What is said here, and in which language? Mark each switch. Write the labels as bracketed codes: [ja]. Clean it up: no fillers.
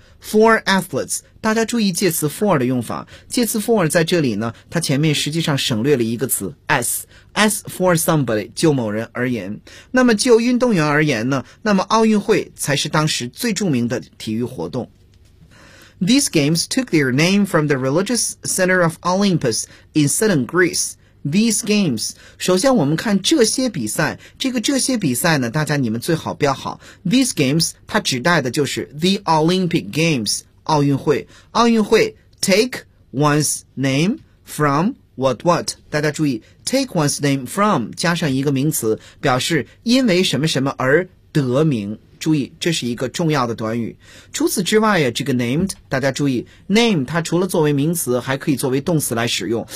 [zh] For athletes，大家注意介词 for 的用法。介词 for 在这里呢，它前面实际上省略了一个词 s， s for somebody，就某人而言。那么就运动员而言呢，那么奥运会才是当时最著名的体育活动。 [en] These games took their name from the religious center of Olympus in southern Greece. [zh] These games，首先我们看这些比赛，这个这些比赛呢，大家你们最好标好。 These games，它指代的就是 The Olympic Games， 奥运会。奥运会 take one's name from what what，大家注意 take one's name from 加上一个名词，表示因为什么什么而得名。注意，这是一个重要的短语。除此之外呀，这个 named， 大家注意 ，name 它除了作为名词，还可以作为动词来使用。